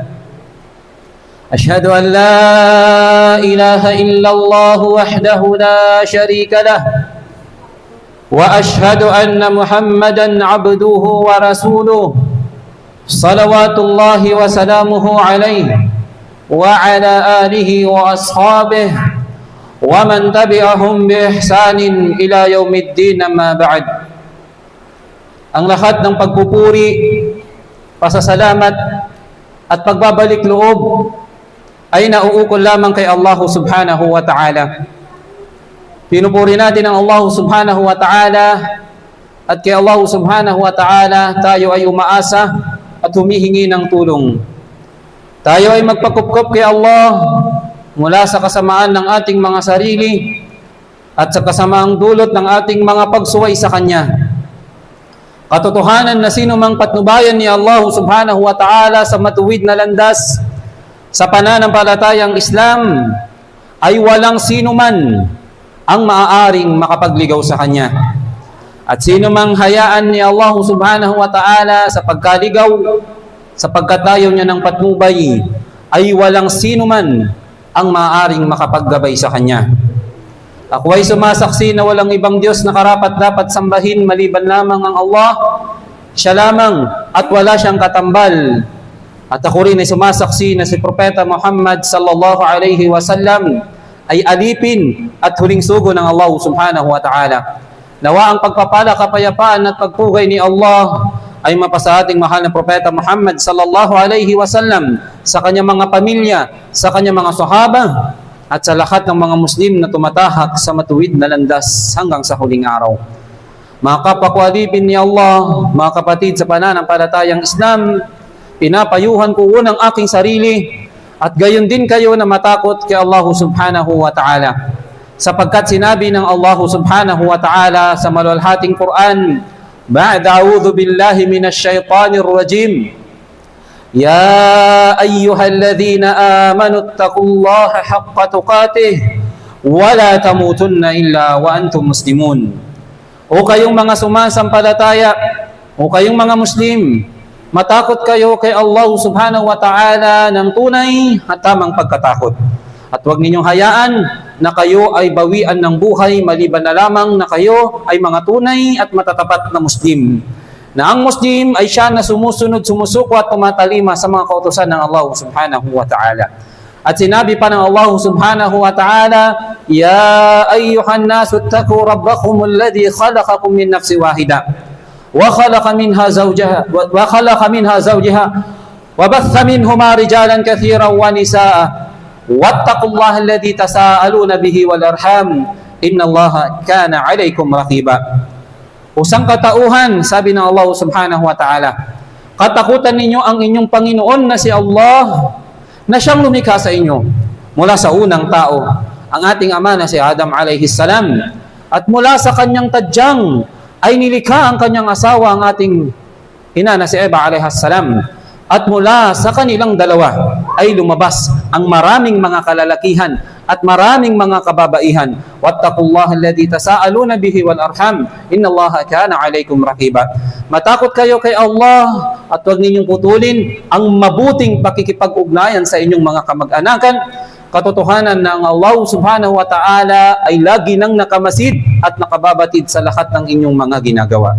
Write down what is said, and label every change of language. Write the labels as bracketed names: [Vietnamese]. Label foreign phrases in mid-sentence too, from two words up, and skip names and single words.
[Arabic] أشهد أن لا إله إلا الله وحده لا شريك له وأشهد أن محمدًا عبده ورسوله صلوات الله وسلامه عليه وعلى آله وأصحابه ومن تبعهم بإحسان إلى يوم الدين أما بعد. [Filipino] Ang lahat ng pagpupuri, pasasalamat at pagbabalik loob ay nauukol lamang kay Allah [Arabic] سبحانه وتعالى. [Filipino] Pinupuri natin ang Allah [Arabic] سبحانه وتعالى [Filipino] at kay Allah [Arabic] سبحانه وتعالى [Filipino] tayo ay umaasa at humihingi ng tulong. Tayo ay magpakupkop kay Allah mula sa kasamaan ng ating mga sarili at sa kasamaang dulot ng ating mga pagsuway sa Kanya. Katotohanan na sino mang patnubayan ni Allah [Arabic] سبحانه وتعالى [Filipino] sa matuwid na landas sa pananampalatayang Islam ay walang sino man ang maaaring makapagligaw sa Kanya. At sino mang hayaan ni Allah [Arabic] سبحانه وتعالى [Filipino] sa pagkaligaw, sa pagkatayo niya ng patnubay, ay walang sino man ang maaaring makapaggabay sa Kanya. Ako ay sumasaksi na walang ibang Diyos na karapat-dapat sambahin maliban lamang ang Allah, siya lamang at wala siyang katambal. At ako rin ay sumasaksi na si Propeta Muhammad [Arabic] صلى الله عليه وسلم [Filipino] ay alipin at huling sugo ng Allah [Arabic] سبحانه وتعالى. [Filipino] Nawa ang pagpapala, kapayapaan at pagpugay ni Allah ay mapasa ating mahal na Propeta Muhammad [Arabic] صلى الله عليه وسلم, [Filipino] sa kanyang mga pamilya, sa kanyang mga sahaba, at sa lahat ng mga Muslim na tumatahak sa matuwid na landas hanggang sa huling araw. Mga kapwa ko alipin ni Allah, mga kapatid sa pananampalatayang Islam, pinapayuhan ko unang aking sarili at gayon din kayo na matakot kay Allah [Arabic] سبحانه وتعالى. [Filipino] Sapagkat sinabi ng Allah [Arabic] سبحانه وتعالى [Filipino] sa maluwalhating Quran, [Arabic] بعد أعوذ بالله من الشيطان الرجيم يا أيها الذين آمنوا اتقوا الله حق تقاته ولا تموتن إلا وأنتم مسلمون. [Filipino] O kayong mga sumasampalataya, o kayong mga Muslim, matakot kayo kay Allah [Arabic] سبحانه وتعالى [Filipino] ng tunay at tamang pagkatakot. At huwag ninyong hayaan na kayo ay bawian ng buhay maliban na lamang na kayo ay mga tunay at matatapat na Muslim. Na ang Muslim ay siya na sumusunod, sumusuko at tumatalima sa mga kautusan ng Allah [Arabic] سبحانه وتعالى. [Filipino] At sinabi pa ng Allah [Arabic] سبحانه وتعالى يا أيها الناس اتقوا ربكم الذي خلقكم من نفس واحدة وخلق منها زوجها وبث منهما رجالا كثيرا ونساء واتقوا الله الذي تساءلون به والأرحام إن الله كان عليكم رقيبا. [Filipino] Usang katauhan, sabi ng Allah [Arabic] سبحانه وتعالى, [Filipino] katakutan ninyo ang inyong Panginoon na si Allah, na siyang lumikha sa inyo mula sa unang tao, ang ating ama na si Adam [Arabic] عليه السلام, [Filipino] at mula sa kanyang tadyang ay nilikha ang kanyang asawa, ang ating ina na si Eva [Arabic] عليها السلام. [Filipino] At mula sa kanilang dalawa ay lumabas ang maraming mga kalalakihan at maraming mga kababaihan. [Arabic] واتقوا الله الذي تساءلون به والأرحام إن الله كان عليكم رقيبا. [Filipino] Matakot kayo kay Allah at huwag ninyong putulin ang mabuting pakikipag-ugnayan sa inyong mga kamag-anakan. Katotohanan na ang Allah [Arabic] سبحانه وتعالى [Filipino] ay lagi nang nakamasid at nakababatid sa lahat ng inyong mga ginagawa.